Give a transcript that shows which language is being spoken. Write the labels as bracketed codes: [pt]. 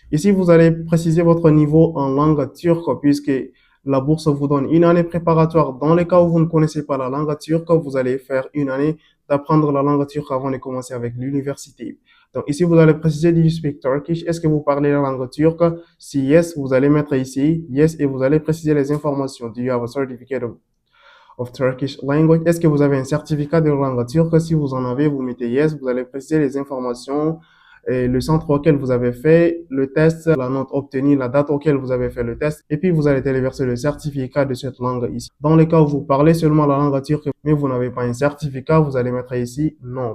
[fr] Ici, vous allez préciser votre niveau en langue turque puisque la bourse vous donne une année préparatoire. Dans le cas où vous ne connaissez pas la langue turque, vous allez faire une année d'apprendre la langue turque avant de commencer avec l'université. Donc ici, vous allez préciser [en] Do you speak Turkish? [fr] Est-ce que vous parlez la langue turque? Si yes, vous allez mettre ici yes et vous allez préciser les informations. [en] Do you have a certificate of Turkish language? [fr] Est-ce que vous avez un certificat de langue turque? Si vous en avez, vous mettez yes. Vous allez préciser les informations et le centre auquel vous avez fait le test, la note obtenue, la date auquel vous avez fait le test, et puis vous allez téléverser le certificat de cette langue ici. Dans les cas où vous parlez seulement la langue turque, mais vous n'avez pas un certificat, vous allez mettre ici non.